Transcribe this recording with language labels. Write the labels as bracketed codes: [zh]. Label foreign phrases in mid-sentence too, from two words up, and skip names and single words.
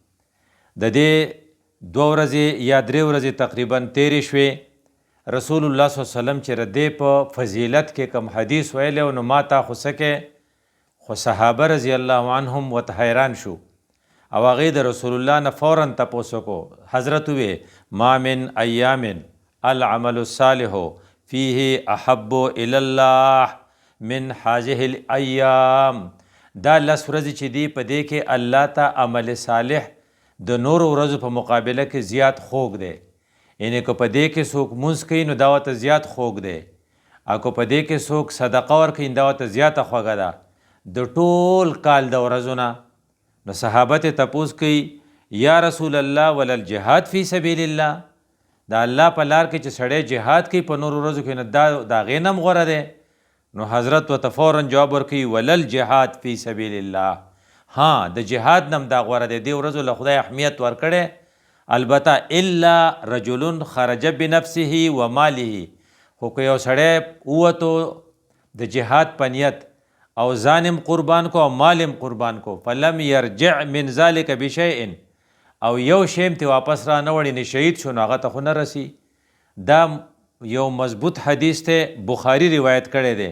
[ps] د دې 2 ورځې یا 3 ورځې تقریبا تیرې شوې. رسول الله [ar] صلی الله علیه وسلم [ps] چې ردې په فضیلت کې کوم حدیث ویلی نو ما تا خو څه کې، خو صحابه [ar] رضی الله عنهم [ps] ورته حیران شو، او هغې د رسول الله نه فورا تپوس وکړو. حضرت ووی [ar] ما من ایام العمل الصالح فیه احب الی الله من هذه الایام. [ps] دا 10 ورځې چې دي په دې کې الله ته عمل صالح د نورو ورځو په مقابله کې زیات خوږ دی. یعنې که په دې کې څوک مونځ کوي نو دا ورته زیات خوږ دی، او که په دې کې څوک صدقه ورکوي نو دا ورته زیاته خوږه ده د ټول کال د ورځو نه. نو صحابه ته تپوس کوي [ar] یا رسول الله ولل جهاد فی سبیل الله، [ps] د الله په لار کې چې سړی جهاد کوي په نورو ورځو کې نو دا د هغې نه هم غوره دی. نو حضرت ورته فورا جواب ورکوي [ar] ولل جهاد فی سبیل الله، [ps] ها د جهاد نه هم دا غوره دی. دې ورځو له خدای اهمیت ورکړی، البته [ar] الا رجل خرج بنفسه و ماله، [ps] خو که یو سړی ووتو د جهاد په نیت او ځانم قربان کو او مالم قربان کو، [ar] فلم یرجع من ذلک بشیء، [ps] او یو شی هم ته واپس را نه وړي نه شهید شو، نو هغه ته خو نه رسی. دا یو مضبوط حدیث ته بخاري روایت کړی دی.